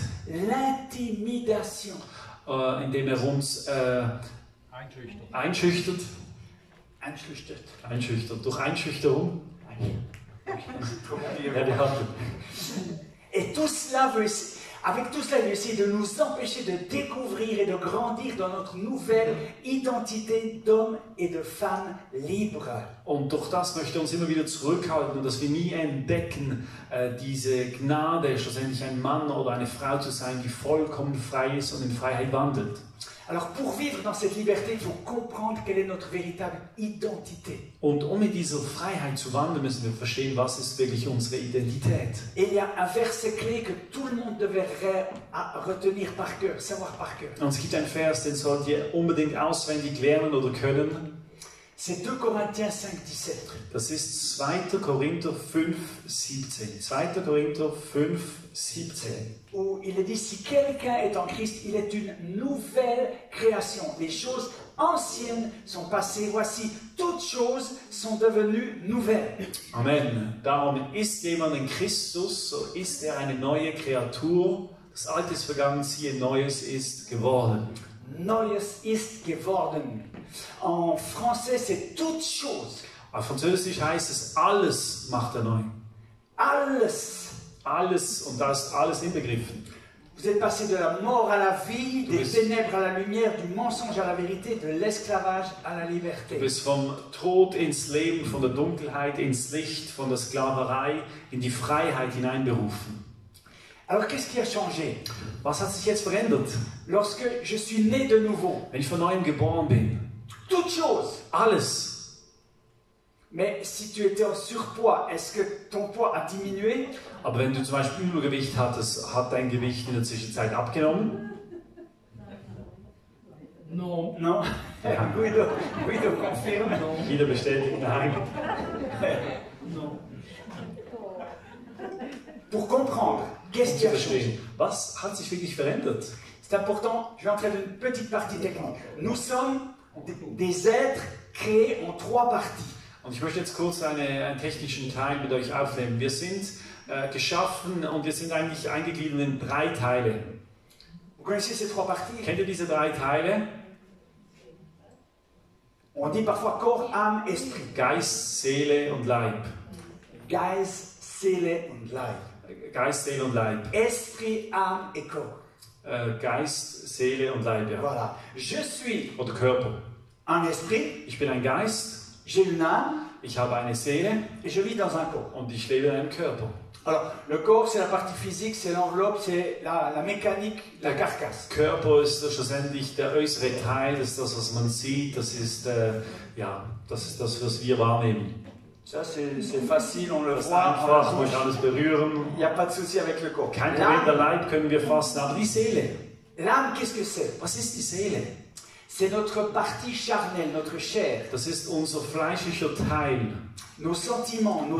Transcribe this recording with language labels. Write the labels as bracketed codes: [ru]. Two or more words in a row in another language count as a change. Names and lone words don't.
[fr] l'intimidation. [de] indem er uns einschüchtert, durch Einschüchterung. Ja, die hat [fr] Et tout cela avec tout cela, il veut essayer de nous empêcher de découvrir et de grandir dans notre nouvelle identité d'homme et de femme libre. [de] Und durch das möchte er uns immer wieder zurückhalten und dass wir nie entdecken, diese Gnade, schlussendlich ein Mann oder eine Frau zu sein, die vollkommen frei ist und in Freiheit wandelt. [fr] Alors pour vivre dans cette liberté, il faut comprendre quelle est notre véritable identité. [de] Und um in dieser Freiheit zu wandeln, müssen wir verstehen, was ist wirklich unsere Identität. [fr] Et il y a un verset clé que tout le monde devrait retenir par cœur, savoir par cœur. [de] Und es gibt einen Vers, den sollt ihr unbedingt auswendig lernen oder können. [fr] C'est 2 Corinthiens 5,17. [de] Das ist 2. Korinther 5,17. 2. Korinther 5,17. [fr] Où il est dit, si quelqu'un est en Christ, il est une nouvelle création. Les choses anciennes sont passées, voici, toutes choses sont devenues nouvelles. Amen. [de] Darum ist jemand in Christus, so ist er eine neue Kreatur. Das Alte ist vergangen, siehe, Neues ist geworden. Neues ist geworden. [fr] En français, c'est toutes choses. [de] Auf Französisch heißt es, alles macht er neu. Alles. Alles, und da ist alles inbegriffen. [fr] Vous êtes passé de la mort à la vie, [de] Du [fr] des [de] bist- [fr] ténèbres à la lumière, du mensonge à la vérité, de l'esclavage à la [de] Du [fr] liberté. [de] bist vom Tod ins Leben, von der Dunkelheit ins Licht, von der Sklaverei in die Freiheit hineinberufen. [fr] Alors qu'est-ce qui a changé? [de] Was hat sich jetzt verändert? [fr] Lorsque je suis né de nouveau, [de] Wenn ich von neuem geboren bin, [fr] toutes choses. [de] alles. [fr] Mais si tu étais en surpoids, est-ce que ton poids a diminué? [de] Aber wenn du zum Beispiel Übergewicht hattest, hat dein Gewicht in der Zwischenzeit abgenommen? [fr] Non. [de] Ja. [fr] Guido confirme. [de] Jeder bestätigt, nein. [fr] Pour comprendre, qu'est-ce [de] Um [fr] qui [de] zu [fr] a changé? [de] verstehen, was hat sich wirklich verändert? [fr] C'est important, je vais entrer dans une petite partie technique. Nous sommes des êtres créés en 3 parties. [de] Und ich möchte jetzt kurz einen technischen Teil mit euch aufnehmen. Wir sind geschaffen und wir sind eigentlich eingegliedert in 3 Teile. [fr] Vous connaissez ces 3 parties? [de] Kennt ihr diese 3 Teile? [fr] On dit parfois corps, âme, esprit. [de] Geist, Seele und Leib. Geist, Seele und Leib. Geist, Seele und Leib. [fr] Esprit, âme et corps. [de] Geist, Seele und Leib, ja. [fr] Voilà. Je suis [de] Oder Körper. [fr] un esprit, [de] Ich bin ein Geist, [fr] j'ai une âme [de] ich habe eine Seele [fr] et je vis dans un corps. [de] und ich lebe in einem Körper. [fr] Alors, le corps, c'est la partie physique, c'est l'enveloppe, c'est la mécanique, la carcasse. [de] Körper ist schlussendlich der äußere Teil, das ist das, was man sieht, das ist das, was wir wahrnehmen. [fr] Ça, c'est facile, on le [de] Das ist [fr] voit. [de] einfach, [fr] on [de] man [fr] le [de] kann [fr] touche. [de] es berühren. [fr] Il n'y a pas de souci avec le corps. [de] Kein Problem, der [fr] L'âme, [de] Leib können wir fassen, aber die Seele, [fr] l'âme, qu'est-ce que c'est? [de] was ist die Seele? [fr] C'est notre partie charnelle, notre chair, [de] Das ist unser fleischlicher Teil, [fr] nos sentiments, nos